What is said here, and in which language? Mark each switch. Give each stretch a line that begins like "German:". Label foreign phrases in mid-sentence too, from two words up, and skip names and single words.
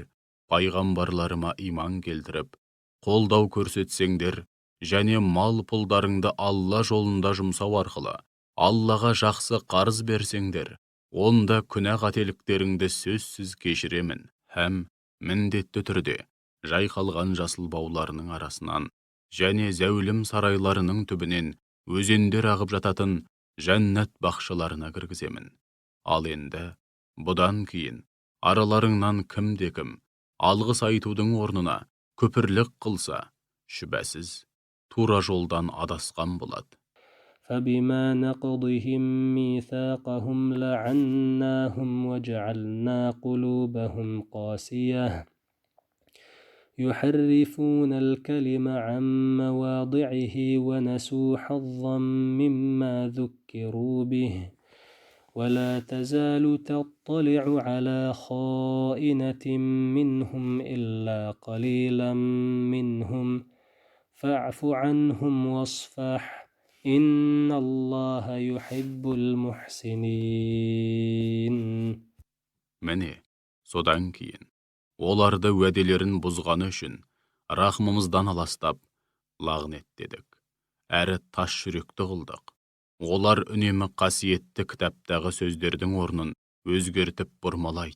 Kazakh: пайғамбарларыма иман келтіріп, қолдау көрсетсеңдер, және мал пұлдарыңды Алла жолында жұмсау арқылы Аллаға жақсы қарыз берсеңдер, онда күнә қателіктеріңді сөзсіз кешіремін, һәм міндетті түрде жайқалған жасыл бауларының арасынан және зәулім сарайларының түбінен өзендер ағып жататын жәннат бақшаларына кіргіземін. Ал енді, бұдан кейін араларыңнан кімде-кім алғыс айтудың орнына күпірлік қылса, шүбәсіз, тура жолдан адасқан болады.
Arabic: فبما نقضهم ميثاقهم لعناهم وجعلنا قلوبهم قاسية يحرفون الكلم عن مواضعه ونسوا حظا مما ذكروا به ولا تزال تطلع على خائنة منهم إلا قليلا منهم فاعف عنهم واصفح إن الله يحب المحسنين.
Kazakh: Міне, содан кейін оларды уәделерін бұзғаны үшін рахмымыздан аластап, лағнеттедік, әрі тас жүректі қылдық. Олар үнемі қасиетті кітаптағы сөздердің орнын өзгертіп бұрмалайды.